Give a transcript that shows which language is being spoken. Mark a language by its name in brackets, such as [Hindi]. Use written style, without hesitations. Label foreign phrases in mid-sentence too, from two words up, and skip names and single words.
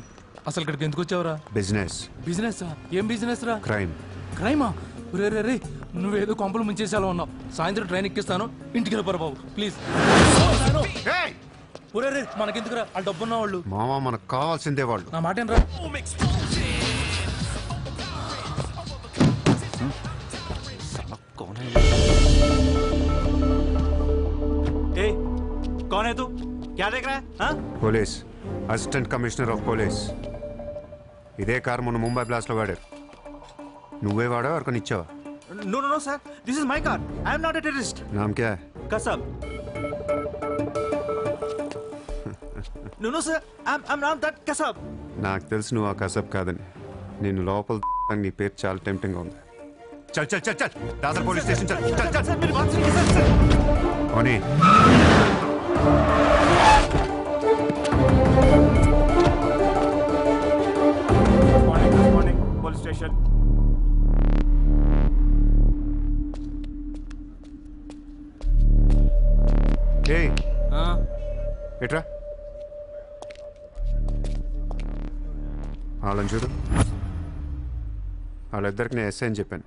[Telugu] అసలు ఇక్కడికి ఎందుకు వచ్చావురా? బిజినెస్. బిజినెస్? ఏం బిజినెస్ రా? క్రైమ్. క్రైమా? రే రే రే, నువ్వేదో కొంపలు ముంచేసేలా ఉన్నావు. సాయంత్రం ట్రైన్ ఎక్కిస్తాను, ఇంటికి వెళ్ళిపోరా బాబు ప్లీజ్. ఒరే రే మనకెందుకురా ఆ డబ్బున్న వాళ్ళు. మావా మనకు కావాల్సిందే వాళ్ళు. నా మాట రా. [Hindi] कौन है तू? क्या देख रहा है? हाँ? [Telugu] పోలీస్, [English] assistant commissioner of police. [Telugu] ఇదే కార్ మొన్న ముంబై బ్లాస్ట్ లో వాడారు. నువ్వే వాడా ఎవరికొని ఇచ్చావా? [English] No, no, no, sir. This is my car. I am not a terrorist. [Hindi] नाम क्या है? [English] Kasab. No, no, sir. I'm not that Kasab. [Telugu] నాకు తెలుసు నువ్వు ఆ కసబ్ కాదని. నేను లోపల నీ పేరు చాలా టెంప్టింగ్ గా ఉంది. [Hindi] चल चल चल चल दासर [English] police station [Hindi] चल चल चल. Sir, मेरी बात सुनिए, sir. [Telugu] ఓనీ [English] Good morning, police station. [Telugu] ఏయ్ ఎట్రా వాళ్ళని చూడు. వాళ్ళిద్దరికి నేను ఎస్ఐ అని చెప్పాను.